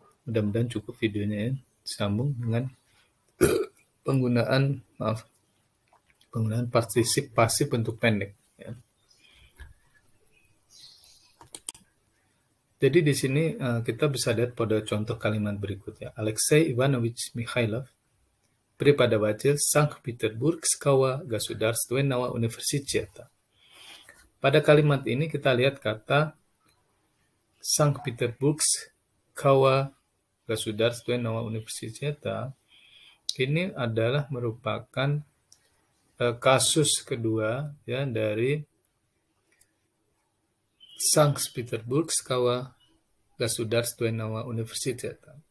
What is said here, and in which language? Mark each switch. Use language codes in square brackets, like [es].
[id] Mudah-mudahan cukup videonya ya, disambung dengan penggunaan partisip pasif bentuk pendek. Ya. Jadi di sini kita bisa lihat pada contoh kalimat berikutnya. [ru] Alexei Ivanovich Mikhailov, преподаватель Санкт-Петербургского государственного университета. [id] Pada kalimat ini kita lihat kata [ru] Санкт-Петербургского государственного университета. [id] Ini adalah merupakan kasus kedua ya dari [ru] Санкт-Петербургского государственного университета.